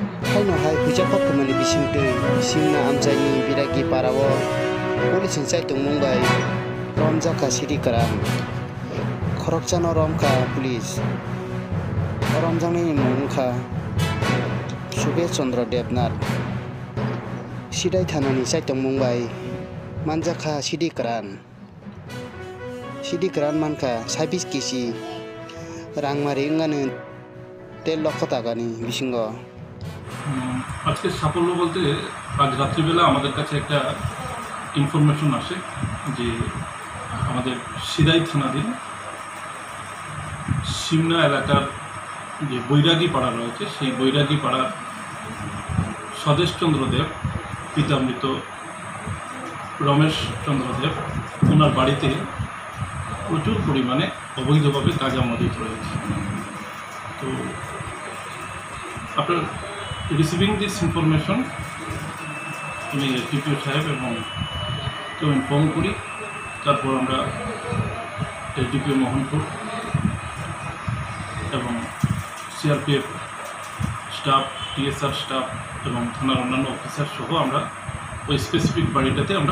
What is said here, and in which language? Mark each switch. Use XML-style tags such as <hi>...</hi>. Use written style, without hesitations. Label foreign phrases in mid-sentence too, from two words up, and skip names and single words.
<trp>Haino hai puja patkamani bisimtui simna amchaini biragi parawo polisin saitung Mumbai Romjaka city karam Khorokchano Romka police Romjangni mungkha Subhesh Chandra Devnath Sidai thanani saitung Mumbai Manjaka city karan manka 26 kg rangmari ngane 13</trp> <bn>লক্ষ টাকা</bn> <trp>নি বিসিঙ্গ</trp> <bn>আজকে সাফল্য বলতে আজ রাত্রিবেলা আমাদের কাছে একটা ইনফরমেশন আসে যে আমাদের সিদাই থানাধীন সিমনা এলাকার যে বৈরাগী পাড়া রয়েছে সেই বৈরাগী পাড়ার স্বদেশ চন্দ্র দেব পিতামৃত রমেশ চন্দ্র দেব ওনার বাড়িতে প্রচুর পরিমাণে অবৈধভাবে গাঁজা মজুত রয়েছে। তো</bn> <en>after receiving this information</en> <bn>আমি টিপিও সাহেব এবং কেউ ইনফর্ম করি, তারপর আমরা ডিপিও মোহনপুর এবং সিআরপিএফ স্টাফ, টিএসআর স্টাফ এবং থানার অন্যান্য অফিসার সহ আমরা ওই স্পেসিফিক বাড়িটাতে আমরা</bn>